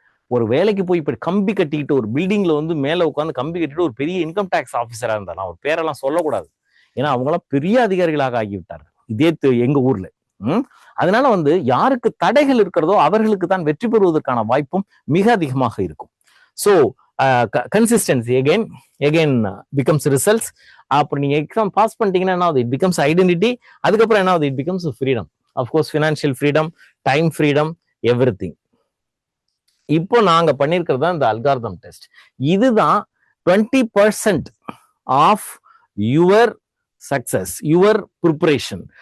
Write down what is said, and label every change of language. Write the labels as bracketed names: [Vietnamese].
[Tamil] ஒரு வேலைக்கு போய் இப்ப கம்பி கட்டிக்கிட்டு ஒரு பில்டிங்ல மேல உட்காந்து கம்பி கட்டிட்டு ஒரு பெரிய இன்கம் டாக்ஸ் ஆபீசரா இருந்தா, நான் ஒரு பேரெல்லாம் சொல்லக்கூடாது, ஏன்னா அவங்களாம் பெரிய அதிகாரிகளாக ஆகிவிட்டார்கள் இதே எங்க ஊர்ல. அதனால யாருக்கு தடைகள் இருக்கிறதோ அவர்களுக்கு தான் வெற்றி பெறுவதற்கான வாய்ப்பும் மிக அதிகமாக இருக்கும். [English] So consistency again becomes results. [Tamil] அப்படி நீங்க எக்ஸாம் பாஸ் பண்ணிட்டீங்கன்னா என்ன ஆகுது, [English] It becomes identity. [Tamil] அதுக்கப்புறம் என்ன ஆகுது, [English] It becomes freedom. Of course financial freedom, time freedom, everything. [Tamil] இப்போ நாங்க பண்ணிருக்கிறது தான் இந்த அல்காரிதம் டெஸ்ட். இதுதான் [English] 20% of your success, your preparation.